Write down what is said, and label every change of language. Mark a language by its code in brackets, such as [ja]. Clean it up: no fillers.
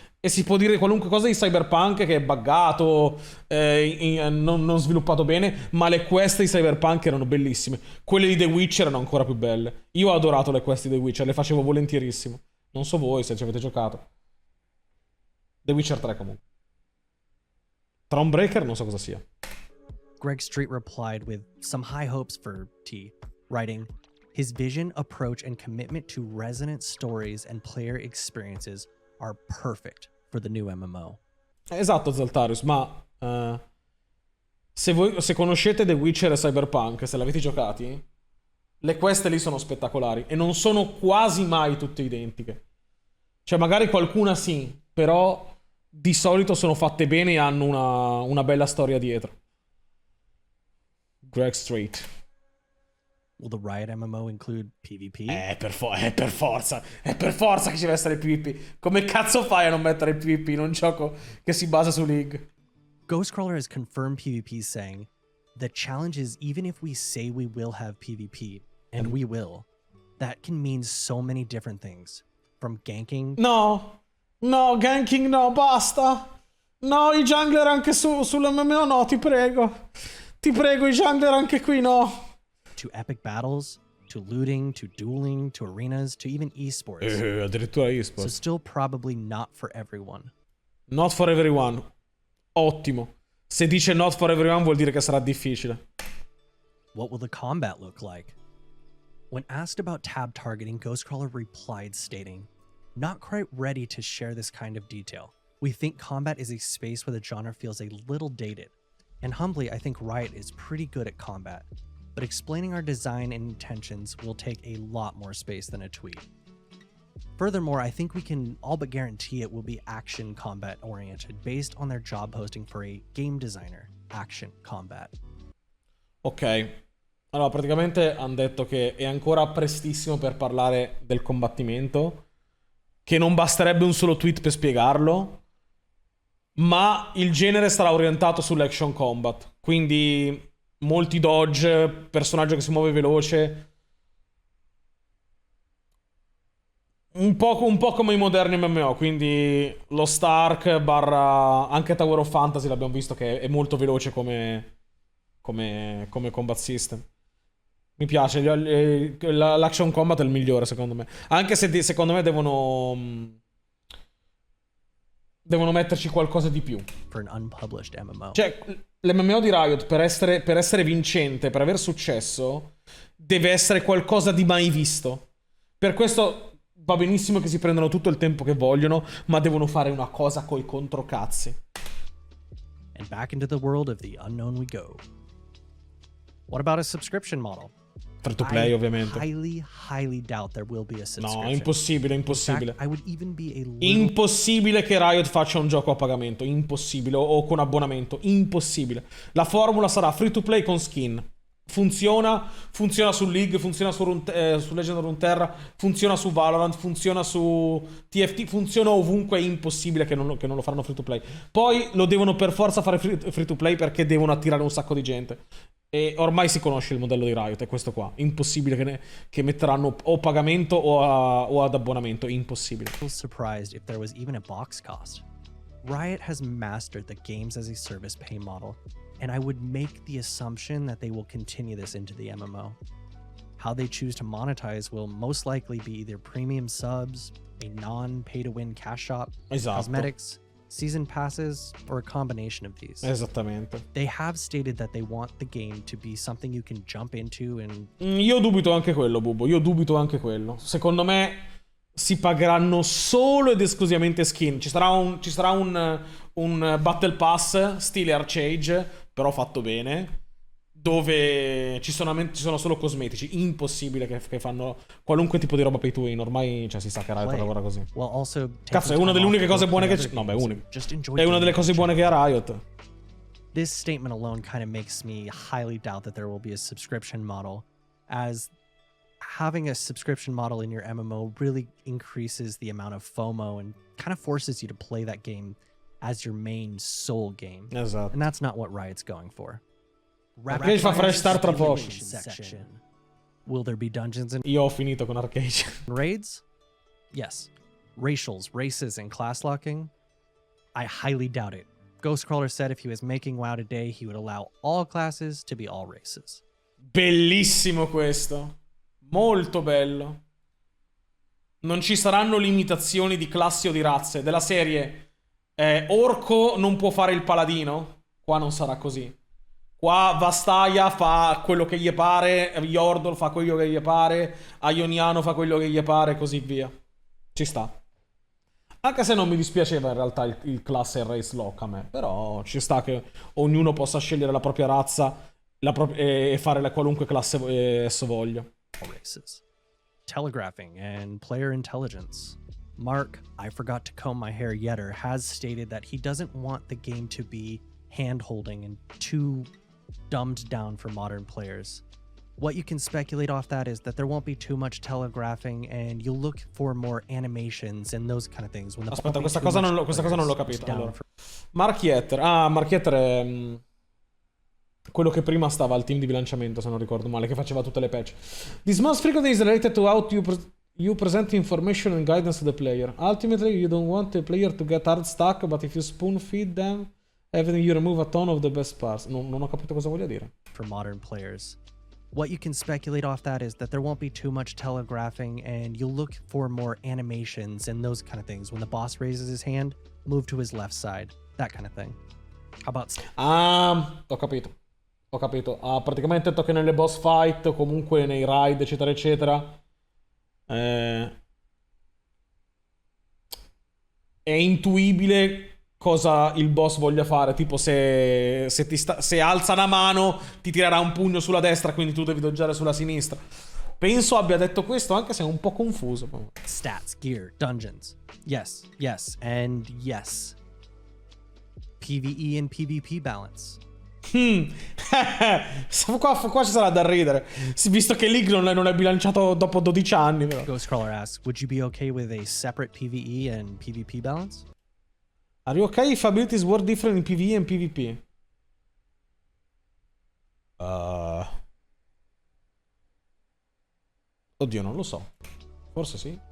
[it] E si può dire qualunque cosa di Cyberpunk che è buggato, non sviluppato bene, ma le quest di Cyberpunk erano bellissime. Quelle di The Witcher erano ancora più belle. Io ho adorato le quest di The Witcher, le facevo volentierissimo. Non so voi se ci avete giocato. The Witcher 3 comunque. Thronebreaker non so cosa sia. [en] Greg Street replied with some high hopes for T, writing, "His vision, approach, and commitment to resonant stories and player experiences are perfect for the new MMO." [it] Esatto, Zaltarius, ma se conoscete The Witcher e Cyberpunk, se l'avete giocati, le quest lì sono spettacolari e non sono quasi mai tutte identiche. Cioè magari qualcuna sì, però di solito sono fatte bene e hanno una bella storia dietro. Greg Street. [en] Will the Riot MMO include PvP? [it] Per forza che ci deve essere il PvP. Come cazzo fai a non mettere il PvP in un gioco che si basa su League? [en] Ghostcrawler has confirmed PvP, saying, "The challenge is even if we say we will have PvP, and we will, that can mean so many different things. From ganking..." [it] No, ganking no, basta. No, i jungler anche sull'MMO no, ti prego. Ti prego, i jungler anche qui no. [en] To epic battles, to looting, to dueling, to arenas, to even esports. [it] Addirittura [en] So esports. still probably not for everyone. Not for everyone. [it] Ottimo. Se dice [en] not for everyone [it] vuol dire che sarà difficile. [en] What will the combat look like? When asked about tab targeting, Ghostcrawler replied, stating, "Not quite ready to share this kind of detail. We think combat is a space where the genre feels a little dated. And humbly, I think Riot is pretty good at combat. But explaining our design and intentions will take a lot more space than a tweet. Furthermore, I think we can all but guarantee it will be action combat oriented based on their job posting for a game designer, action combat." [it] Ok. Allora, praticamente hanno detto che è ancora prestissimo per parlare del combattimento, che non basterebbe un solo tweet per spiegarlo, ma il genere sarà orientato sull'action combat. Quindi molti dodge, personaggio che si muove veloce. Un po' come i moderni MMO, quindi lo Stark barra anche Tower of Fantasy l'abbiamo visto che è molto veloce come combat system. Mi piace, l'action combat è il migliore secondo me. Anche se secondo me devono metterci qualcosa di più. [en] For an unpublished MMO. [it] Cioè, l'MMO di Riot per essere vincente, per aver successo, deve essere qualcosa di mai visto. Per questo va benissimo che si prendano tutto il tempo che vogliono, ma devono fare una cosa coi controcazzi. [en] And back into the world of the unknown we go. What about a subscription model? [it] Free to play, ovviamente. [en] Highly doubt there will be a subscription. [it] No, impossibile. [en] In fact, I would even be a little... [it] Impossibile che Riot faccia un gioco a pagamento. Impossibile. O con abbonamento. Impossibile. La formula sarà free to play con skin. Funziona su League, funziona su Legend of Runeterra, funziona su Valorant, funziona su TFT, funziona ovunque. È impossibile che non lo faranno free to play. Poi lo devono per forza fare free to play perché devono attirare un sacco di gente. E ormai si conosce il modello di Riot, è questo qua. Impossibile che metteranno o pagamento o ad abbonamento. Impossibile. [en] Surprised if there was even a box cost. Riot has mastered the games as a service pay model, and I would make the assumption that they will continue this into the MMO. How they choose to monetize will most likely be either premium subs, a non-pay-to-win cash shop, [it] Esatto. [en] cosmetics, season passes, or a combination of these. [it] Esattamente. [en] They have stated that they want the game to be something you can jump into and... [it] Io dubito anche quello, Bubbo. Io dubito anche quello. Secondo me si pagheranno solo ed esclusivamente skin. Ci sarà un Battle Pass stile Archage, però fatto bene, dove ci sono solo cosmetici. Impossibile che fanno qualunque tipo di roba pay to win. Ormai si sa che Riot lavora così. Cazzo, è una delle uniche cose buone che c'è. No, beh, è una delle cose buone che ha Riot. [en] This statement alone kind of makes me highly doubt that there will be a subscription model, as having a subscription model in your MMO really increases the amount of FOMO and kind of forces you to play that game as your main sole game. [it] Esatto. [en] And that's not what Riot's going for. [it] Arcade fa fresh start tra poco. [en] Section. Will there be dungeons and [it] Io ho finito con Arcade. [en] raids? Yes. Racials, races, and class locking? I highly doubt it. Ghostcrawler said if he was making WoW today, he would allow all classes to be all races. [it] Bellissimo questo. Molto bello. Non ci saranno limitazioni di classi o di razze. Della serie Orco non può fare il paladino. Qua non sarà così. Qua Vastaia fa quello che gli pare, Yordle fa quello che gli pare, Ioniano fa quello che gli pare e così via. Ci sta. Anche se non mi dispiaceva in realtà il class e race lock a me. Però ci sta che ognuno possa scegliere la propria razza e fare qualunque classe esso voglia. [en] Races. Telegraphing and player intelligence. Mark, I forgot to comb my hair yetter, has stated that he doesn't want the game to be hand-holding and too dumbed down for modern players. What you can speculate off that is that there won't be too much telegraphing and you'll look for more animations and those kind of things. When [it] Aspetta, questa cosa non l'ho capita. Allora. Mark Yetter. Mark Yetter è quello che prima stava al team di bilanciamento, se non ricordo male, che faceva tutte le patch. [en] This most frequently is related to how you present information and guidance to the player. Ultimately, you don't want the player to get hard stuck, but if you spoon feed them, everything you remove a ton of the best parts. [it] Non ho capito cosa voglia dire. [en] For modern players. What you can speculate off that is that there won't be too much telegraphing and you'll look for more animations and those kind of things. When the boss raises his hand, move to his left side. That kind of thing. How about... [it] Ho capito. Ho capito. Praticamente detto che nelle boss fight, comunque nei raid, eccetera, eccetera, è intuibile cosa il boss voglia fare. Tipo se alza una mano ti tirerà un pugno sulla destra, quindi tu devi doggiare sulla sinistra. Penso abbia detto questo, anche se è un po' confuso. [en] Stats, gear, dungeons. Yes, yes, and yes. PvE and PvP balance. [it] Qua ci sarà da ridere, visto che League non è bilanciato dopo 12 anni. Però. [en] Ghostcrawler asks, would you be okay with a separate PvE and PvP balance? Are you okay if abilities work different in PvE and PvP? [it] Oddio, non lo so. Forse sì.